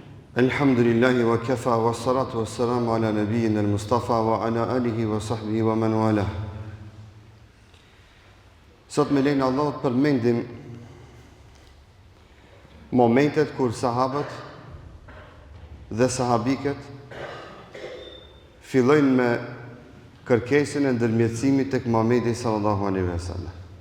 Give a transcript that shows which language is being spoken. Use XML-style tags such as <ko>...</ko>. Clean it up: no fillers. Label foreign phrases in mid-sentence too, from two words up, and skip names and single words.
<ar>الحمد لله وكفى والصلاة والسلام على نبينا المصطفى وعلى آله وصحبه ومن والى.</ar> <sq>Sot me lejnë Allahut përmendim momentet kur sahabët dhe sahabiket fillojnë me kërkesën e ndërmjetësimit tek Muhamedi</sq> <ar>صلى الله عليه وسلم.</ar>